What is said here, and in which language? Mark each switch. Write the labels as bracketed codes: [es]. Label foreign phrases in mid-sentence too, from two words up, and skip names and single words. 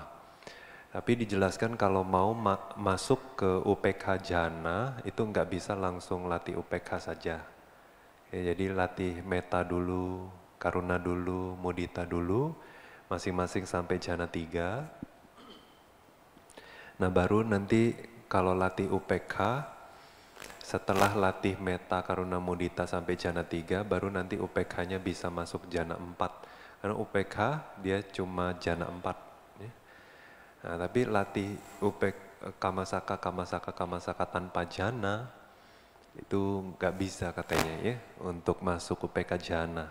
[id] Tapi dijelaskan kalau mau masuk ke [pi] UPK jhana [id] itu nggak bisa langsung latih UPK saja. Ya, jadi latih metta dulu, karuna dulu, mudita dulu, masing-masing sampai jhana 3. Nah, baru nanti kalau latih UPK, setelah latih [pi] metta, karuna, mudita [id] sampai jhana 3, baru nanti UPK-nya bisa masuk jhana 4. Karena UPK dia cuma jhana 4. Ya. Nah, tapi latih kamasaka tanpa jhana, itu nggak bisa katanya, ya, untuk masuk [pi] UPK jhana.